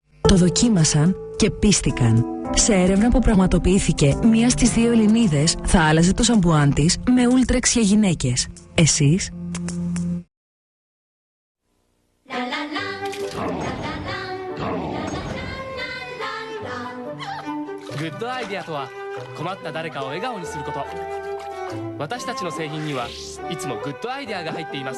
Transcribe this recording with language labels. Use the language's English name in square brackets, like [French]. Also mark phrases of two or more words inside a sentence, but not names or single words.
[Greek] Το δοκίμασαν και πίστηκαν. Σε έρευνα που πραγματοποιήθηκε, μία στις δύο Ελληνίδες θα άλλαζε το σαμπουάν της με Ultrex για γυναίκες. Εσείς? [Japanese] グッドアイデアとは困った誰かを笑顔にすること。私たちの製品にはいつもグッドアイデアが入っています。